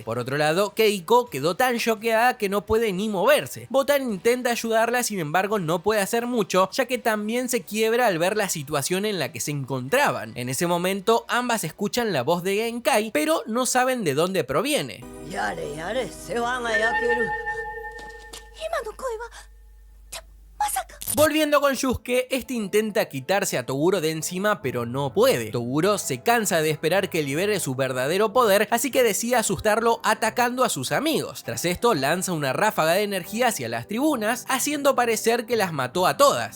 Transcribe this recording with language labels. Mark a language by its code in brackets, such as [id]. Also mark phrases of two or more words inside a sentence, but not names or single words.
[es] Por otro lado, Keiko quedó tan choqueada que no puede ni moverse. Botan intenta ayudarla, sin embargo no puede hacer mucho, ya que también se quiebra al ver la situación en la que se encontraban. En ese momento ambas escuchan la voz de Genkai, pero no saben de dónde proviene. [ja] やれやれ、世話が焼ける。今の声はまさか。 [es] Volviendo con Yusuke, este intenta quitarse a Toguro de encima pero no puede. Toguro se cansa de esperar que libere su verdadero poder, así que decide asustarlo atacando a sus amigos. Tras esto lanza una ráfaga de energía hacia las tribunas, haciendo parecer que las mató a todas.